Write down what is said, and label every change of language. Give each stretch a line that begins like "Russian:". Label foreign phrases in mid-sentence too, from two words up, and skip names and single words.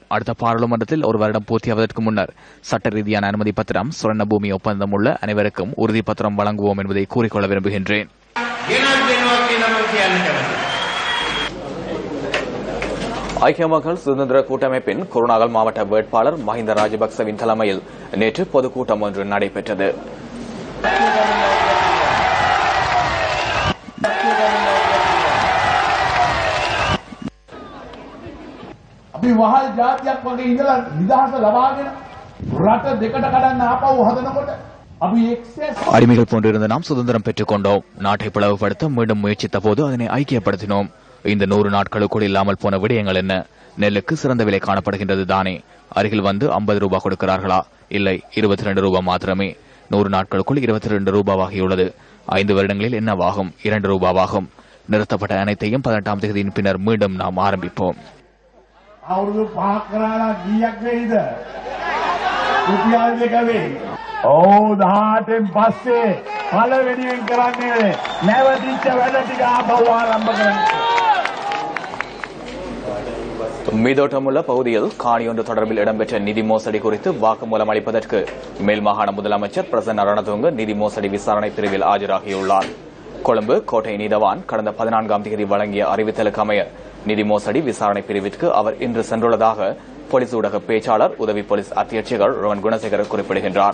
Tamil: அடுத்த பாராளுமன்றத்தில் 1 வருடம் பூர்த்தியாவதற்கு முன்னர் சட்ட ரீதியான அனுமதி பத்திரம், சுவர்ண பூமி ஒப்பந்தம் உள்ள அனைவருக்கும் உறுதி பத்திரம் வழங்குவோம் என்பதை கூறிக்கொள்ள விரும்புகின்றேன். ஐக்கிய மக்கள் சுதந்திர கூட்டமைப்பின் குருநாகல் மாவட்ட வேட்பாளர் மஹிந்த ராஜபக்சவின் தலைமையில் நேற்று பொதுக்கூட்டம் ஒன்று நடைபெற்றது.
Sinhala: අපි වහල් ජාතියක් වගේ ඉඳලා නිදහස ලබාගෙන රට දෙකට කඩන්න ආපහු හදනකොට අපි
Tamil: அடிமைகள் போன்றிருந்த நாம் சுதந்திரம் பெற்றுக் கொண்டோம். நாட்டை பிளவுபடுத்த மீண்டும் முயற்சித்த போது அதனை ஐக்கியப்படுத்தினோம். இந்த 100 நாட்களுக்குள் இல்லாமல் போன விடயங்கள் என்ன? நெல்லுக்கு சிறந்த விலை காணப்படுகின்றது தானே? அருகில் வந்து 50 ரூபாய் கொடுக்கிறார்களா? இல்லை, 22 ரூபாய் மாத்திரமே. 100 நாட்களுக்குள் 22 ரூபாவாகியுள்ளது. 5 வருடங்களில் என்னவாகும்? 2 ரூபாவாகும். நிறுத்தப்பட்ட அனைத்தையும் 18ஆம் தேதியின் பின்னர் மீண்டும் நாம் ஆரம்பிப்போம்.
Sinhala: අවුරුදු 5ක් කරලා ගියක් වෙයිද? රුපියල් 2 වෙයි. ඕ 18න් පස්සේ පළවෙනියෙන් කරන්නේ නැවතිච්ච වැඩ ටික ආපහු ආරම්භ කරන්න.
Tamil: மீதோட்டமுள்ள பகுதியில் காணி ஒன்று தொடர்பில் இடம்பெற்ற நிதி மோசடி குறித்து வாக்குமூலம் அளிப்பதற்கு மேல் மாகாண முதலமைச்சர் பிரசன்ன ரணதுங்க நிதி மோசடி விசாரணை பிரிவில் ஆஜராகியுள்ளார். கொழும்பு கோட்டை நீதவான் கடந்த 14ஆம் தேதி வழங்கிய அறிவித்தலுக்கு அமைய நிதி மோசடி விசாரணை பிரிவிற்கு அவர் இன்று சென்றுள்ளதாக போலீஸ் ஊடக பேச்சாளர் உதவி போலீஸ் அத்தியட்சகர் ரோவன் குணசேகர் குறிப்பிடுகின்றார்.